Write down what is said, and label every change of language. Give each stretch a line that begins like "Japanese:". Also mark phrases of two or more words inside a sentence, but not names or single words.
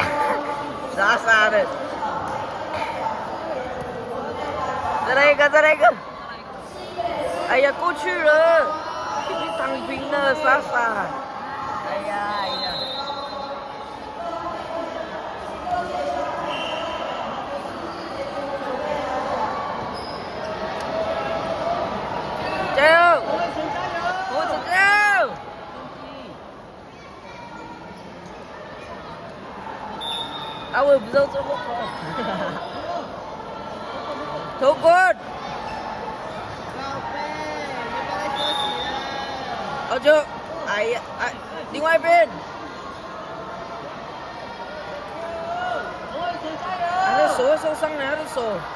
Chinese: 傻的，再来一个，哎呀，过去了，你躺平了，傻，哎呀，加油，我加油！啊，我也不知道这么快。
Thai: ทุกคนเอาเถอะไอ้
Chinese: 另外一边他的手受伤了，他的手